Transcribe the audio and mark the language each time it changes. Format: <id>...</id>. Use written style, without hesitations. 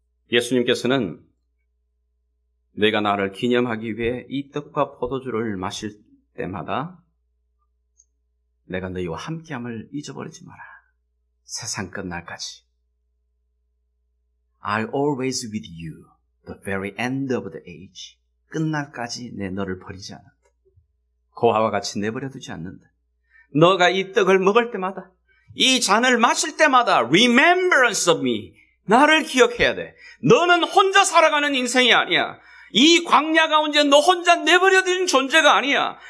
<ko>예수님께서는 너희가 나를 기념하기 위해 이 떡과 포도주를 마실 때마다 내가 너희와 함께함을 잊어버리지 마라. 세상 끝날까지.</ko> <en>I'll always with you, the very end of the age.</en> <ko>끝날까지 내 너를 버리지 않는다. 고아와 같이 내버려 두지 않는다. 너가 이 떡을 먹을 때마다, 이 잔을 마실 때마다</ko> <en>remembrance of me.</en> <ko>나를 기억해야 돼. 너는 혼자 살아가는 인생이 아니야. 이 광야 가운데 너 혼자 내버려진 존재가 아니야.</ko>